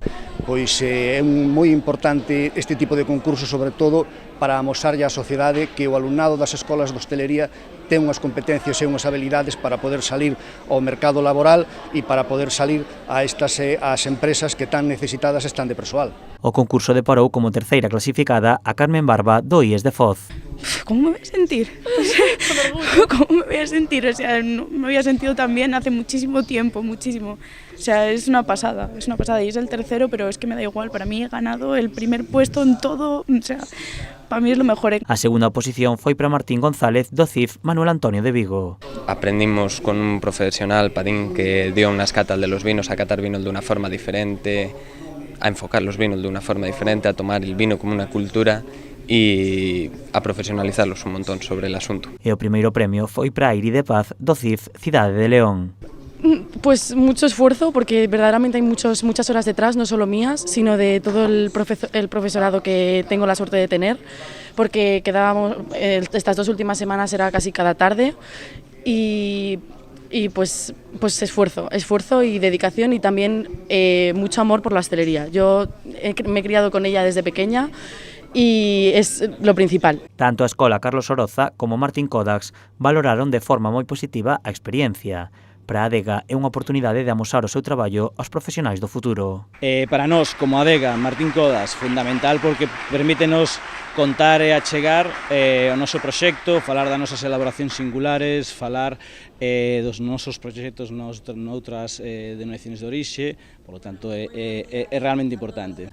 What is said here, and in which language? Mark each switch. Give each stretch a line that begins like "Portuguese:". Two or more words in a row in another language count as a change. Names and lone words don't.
Galician: Pois é moi importante este tipo de concurso, sobre todo para amosarlle á sociedade que o alumnado das escolas de hostelería ten unhas competencias e unhas habilidades para poder salir ao mercado laboral e para poder salir a estas as empresas que tan necesitadas están de persoal. O concurso deparou como terceira clasificada a Carmen Barba do IES de Foz.
Spanish: ¿Cómo me voy a sentir? ¿Cómo me voy a sentir? O sea, no me había sentido tan bien hace muchísimo tiempo, muchísimo. O sea, es una pasada y es el tercero, pero es que me da igual, para mí he ganado el primer puesto en todo, o sea, para mí es lo mejor.
Galician: A segunda posición foi para Martín González do CIF Manuel Antonio de Vigo.
Spanish: Aprendimos con un profesional, Padín, que dio unas catas de los vinos, a catar vinos de una forma diferente, a enfocar los vinos de una forma diferente, a tomar el vino como una cultura y a profesionalizarlos un montón sobre el asunto.
Galician: E o primeiro premio foi para Airi de Paz do CIF Cidade de León.
Spanish: Pues mucho esfuerzo, porque verdaderamente hay muchas horas detrás, no solo mías, sino de todo el profesorado que tengo la suerte de tener, porque quedábamos, estas 2 últimas semanas era casi cada tarde y pues esfuerzo y dedicación y también mucho amor por la hostelería. Yo me he criado con ella desde pequeña y es lo principal.
Galician: Tanto a Escola Carlos Oroza como Martín Codax valoraron de forma moi positiva a experiencia. Para a adega é unha oportunidade de amosar o seu traballo aos profesionais do futuro. Para nós, como adega, Martín Codax, fundamental porque permítenos contar e achegar o noso proxecto, falar das nosas elaboracións singulares, falar dos nosos proxectos noutras denominacións de orixe,
Spanish: por lo tanto
Galician: é realmente importante.